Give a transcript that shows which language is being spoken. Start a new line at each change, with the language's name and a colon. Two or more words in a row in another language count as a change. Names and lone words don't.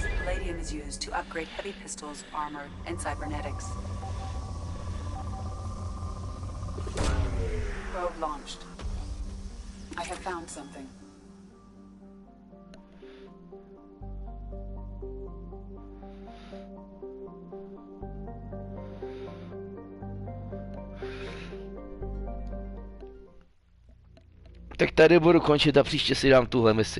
English: Palladium is used to upgrade heavy pistols, armor, and cybernetics. Probe launched. I have found something.
Czech: Tak tady budu končit a příště si dám tuhle misi.